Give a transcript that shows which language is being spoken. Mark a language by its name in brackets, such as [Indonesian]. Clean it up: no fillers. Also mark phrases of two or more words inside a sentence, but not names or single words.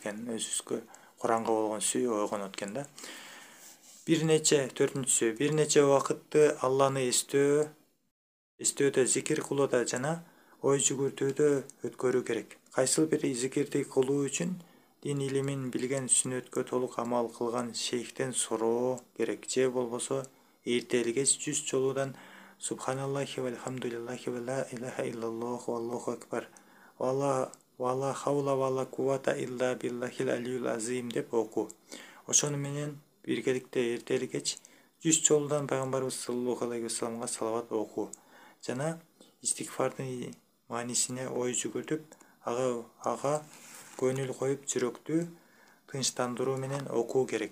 [Kyrgyz] Өзүбүзгө Куранга болгон сүйүү ойгонот экен да. Төртүнчүсү, бир нече убакытты Алланы эстөөдө, зикир кылууда жана ой жүгүртүүдө өткөрүү керек. Кайсыл бир зикирди кылуу үчүн дин илимин билген, сүннөткө толук амал кылган шейхтен суроо керек, же болбосо эртели кеч 100 жолудан [Arabic] سبحان الله والحمد لله ولا إله إلا الله والله أكبر ولا حول ولا قوة إلا بالله العلي العظيم [Kyrgyz] деп окуу. Ошону менен биргеликте эртели кеч 100 жолудан пайгамбарыбыз [Arabic] صلى الله عليه [Kyrgyz] вассаламга салават окуу жана истигфардын маанисине ой жүгүртүп, ага көңүл коюп жүрөктү тынчтандыруу менен окуу керек.